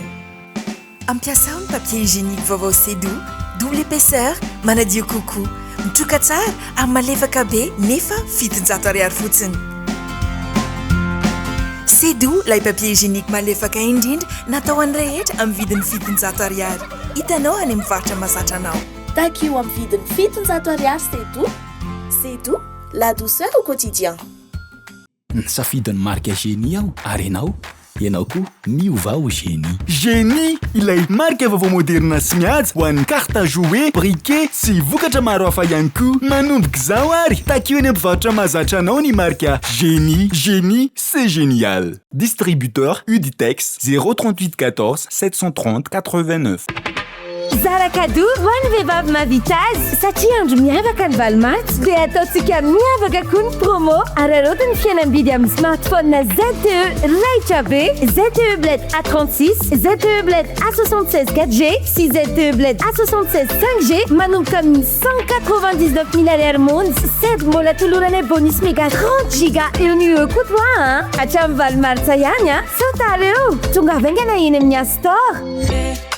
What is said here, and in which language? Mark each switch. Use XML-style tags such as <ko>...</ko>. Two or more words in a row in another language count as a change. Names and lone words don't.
<mg>Ampiasao ny</mg> <fr>papier hygiénique</fr> <mg>vaovao sedo,</mg> <fr>double épaisseur,</fr> <mg>manadio kokoa, mitroka tsara ary malefaka be nefa 700 ariary fotsiny. Sedo, lay</mg> <fr>papier hygiénique</fr> <mg>malefaka indrindra natao an'ny rehetra amin'ny vidiny 700 ariary. Hitanao any amin'ny faritra mahazatra anao. Takio amin'ny vidiny 700 ariary Sedo.</mg> <fr>Sedo, la douceur au quotidien.</fr> <mg>Nisafidiny marika Génie aho ary ianao koa miova ho Génie. Génie, ilay marika vaovao moderna sy mihaja ho an'ny</mg> <fr>carte à jouer,</fr> <mg>briquet sy vokatra maro hafa ihany koa. Manomboka izao ary takio eny ampivarotra mahazatra anao ny marika Génie.</mg> <fr>Génie, c'est génial. Distributeur Uditex 038 14 730 89.</fr> <mg>Zara cadeau ho an'ny vehivavy mahavita satria andro miavaka ny valimaty dia ataontsika miavaka koa ny promo ary arotiny fihenam-bidy amin'ny smartphone na ZTE raitra be, ZTE Bled A36, ZTE Bled A76 4G sy ZTE Bled A76 5G manomboka amin'ny 199 000 ariary monja sady mbola toloranay</mg> <fr>bonus méga</fr> <mg>30 giga eo ny koa hatramin'ny valimaritra ihany sauta reo tonga avaingana eny amin'ny Store.</mg>